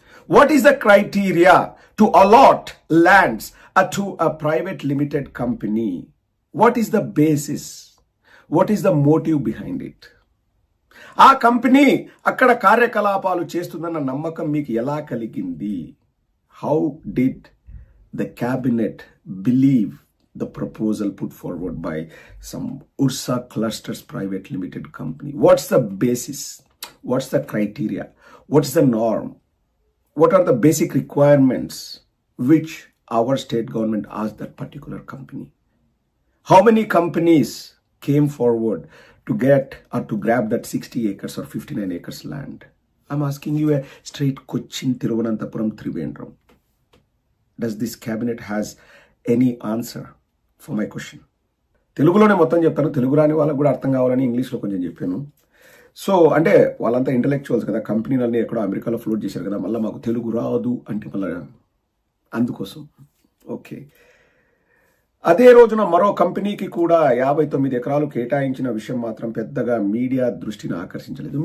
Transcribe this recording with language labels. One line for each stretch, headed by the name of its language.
English: What is the criteria to allot lands to a private limited company? What is the basis? What is the motive behind it?
Telugu: ఆ company అక్కడ కార్యకలాపాలు చేస్తుందన్న నమ్మకం మీకు ఎలా కలిగింది?
English: How did the cabinet believe the proposal put forward by some Ursa Clusters Private Limited company? What's the basis? What's the criteria? What's the norm? What are the basic requirements which our state government asked that particular company? How many companies came forward to get or to grab that 60 acres or 59 acres land? I'm asking you a straight Cochin, Thiruvananthapuram, Trivandrum. Does this cabinet has any answer for my question?
Telugu: తెలుగులోనే మొత్తం చెప్తాను, తెలుగు రాని వాళ్ళకు కూడా అర్థం కావాలని ఇంగ్లీష్లో కొంచెం చెప్పాను. సో అంటే వాళ్ళంతా ఇంటలెక్చువల్స్ కదా, కంపెనీలన్నీ ఎక్కడో అమెరికాలో ఫ్లోట్ చేశారు కదా, మళ్ళీ మాకు తెలుగు రాదు అంటే మళ్ళీ అందుకోసం. ఓకే, అదే రోజున మరో కంపెనీకి కూడా 59 ఎకరాలు కేటాయించిన విషయం మాత్రం పెద్దగా మీడియా దృష్టిని ఆకర్షించలేదు.